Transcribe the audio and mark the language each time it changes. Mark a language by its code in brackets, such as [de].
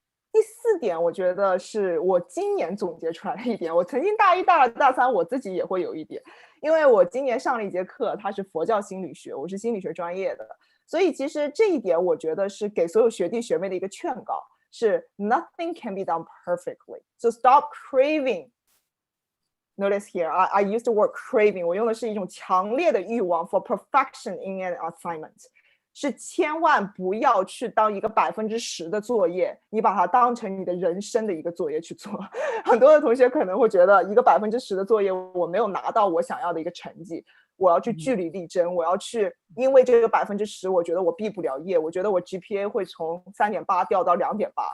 [zh] 第4点，我觉得是我今年总结出来的一点，我曾经大1、大2、大3我自己也会有一点，因为我今年上了一节课，它是佛教心理学，我是心理学专业的，所以其实这一点我觉得是给所有学弟学妹的一个劝告，是 [en] nothing can be done perfectly, so stop craving. Notice here, I used the word craving, [zh] 我用的是一种强烈的欲望 [en] for perfection in an assignment。 [zh] 是千万不要去当一个10%的作业，你把它当成你的人生的一个作业去做。很多的同学可能会觉得一个10%的作业我没有拿到我想要的一个成绩，我要去据理力争，我要去因为这个10%我觉得我毕不了业，我觉得我 GPA 会从3.8掉到2.8。